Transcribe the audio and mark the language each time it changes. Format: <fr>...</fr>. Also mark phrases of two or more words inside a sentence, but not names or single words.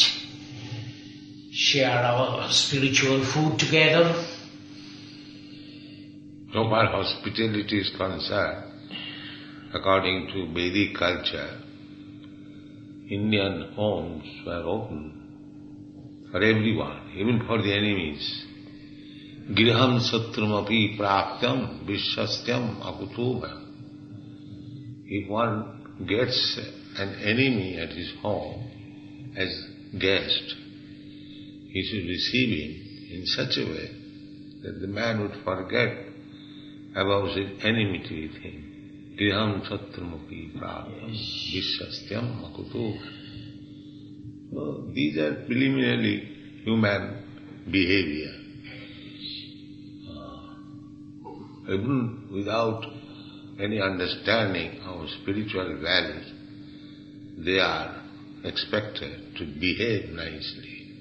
<en>Share our spiritual food together. So far hospitality is concerned, according to Vedic culture, Indian homes were open for everyone, even for the enemies.</en> <sa>Griham satrumapi praptyam vishyastyam akutubha.</sa> <en>If one gets an enemy at his home as guest, he should receive him in such a way that the man would forget about his enmity with him.</en> <sa>Griham satrumapi praptyam vishyastyam akutubha.</sa> <en>So these are preliminary human behavior. Even without any understanding of spiritual values, they are expected to behave nicely.</en>